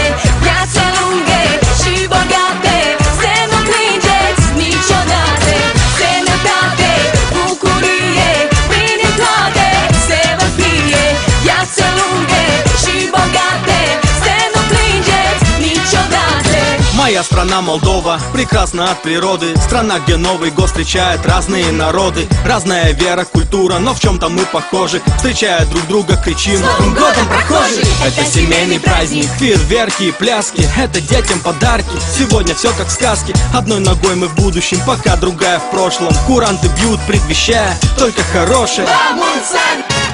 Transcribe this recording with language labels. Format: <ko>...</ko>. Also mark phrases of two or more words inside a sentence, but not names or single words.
<ro>Viață lungă și bogată, să nu plângeți niciodată. Sănătate, bucurie, bine toate să vă fie. Viață lungă și bogată, să nu plângeți niciodată.</ro> <ru>Моя страна Молдова, прекрасна от природы. Страна, где Новый год встречает разные народы. Разная вера, культура, но в чем-то мы похожи. Встречая друг друга, кричим: С Новым годом, прохожий! Это семейный праздник, фейерверки и пляски. Это детям подарки, сегодня все как в сказке. Одной ногой мы в будущем, пока другая в прошлом. Куранты бьют, предвещая только хорошее.</ru> <ro>La mulți ani!</ro>